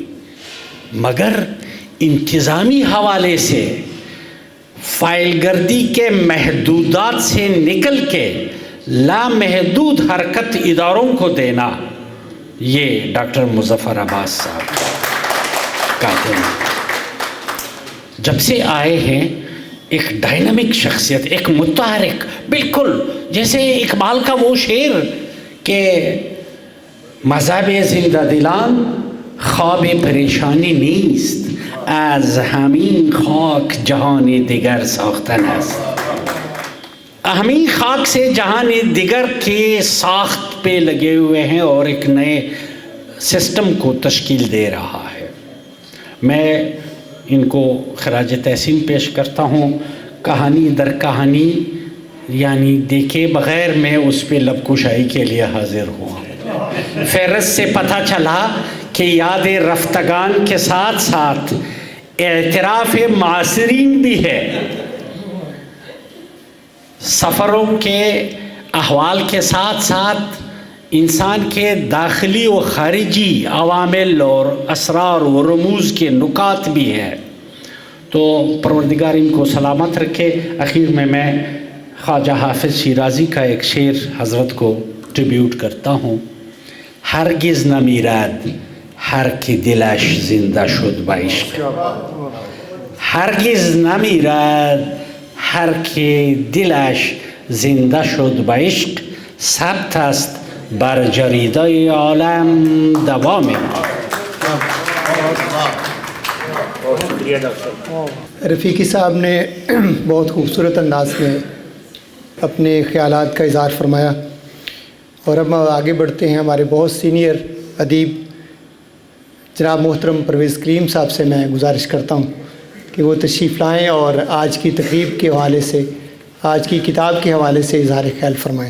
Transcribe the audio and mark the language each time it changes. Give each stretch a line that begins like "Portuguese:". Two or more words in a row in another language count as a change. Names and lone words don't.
Urdu: مگر انتظامی حوالے سے فائل گردی کے محدودات سے نکل کے لامحدود حرکت اداروں کو دینا، یہ ڈاکٹر مظفر عباس صاحب کا دن. جب سے آئے ہیں ایک ڈائنامک شخصیت، ایک متحرک، بالکل جیسے اقبال کا وہ شعر کہ
Persian: مذہب زندہ دلان خواب پریشانی نیست، از همین خاک جهان دیگر ساختن است.
Urdu: ہمیں خاک سے جہان دیگر کے ساخت پہ لگے ہوئے ہیں اور ایک نئے سسٹم کو تشکیل دے رہا ہے. میں ان کو خراج تحسین پیش کرتا ہوں. کہانی در کہانی یعنی دیکھے بغیر میں اس پہ لب کشائی کے لیے حاضر ہوا. فہرست سے پتہ چلا کہ یاد رفتگان کے ساتھ ساتھ اعتراف معاصرین بھی ہے. سفروں کے احوال کے ساتھ ساتھ انسان کے داخلی و خارجی عوامل اور اسرار و رموز کے نکات بھی ہیں. تو پروردگار ان کو سلامت رکھے. اخیر میں خواجہ حافظ شیرازی کا ایک شعر حضرت کو ٹریبیوٹ کرتا ہوں.
Persian: ہرگز نہ میرد ہر کی دلش زندہ شد با عشق، ہرگز نہ میرد ہر کی دلش زندہ شد با عشق، ثبت است بر جریده عالم دوام.
Urdu: رفیقی صاحب نے بہت خوبصورت انداز میں اپنے خیالات کا اظہار فرمایا، اور اب آگے بڑھتے ہیں. ہمارے بہت سینئر ادیب جناب محترم پرویز کریم صاحب سے میں گزارش کرتا ہوں کہ وہ تشریف لائیں اور آج کی تقریب کے حوالے سے، آج کی کتاب کے حوالے سے اظہار خیال فرمائیں.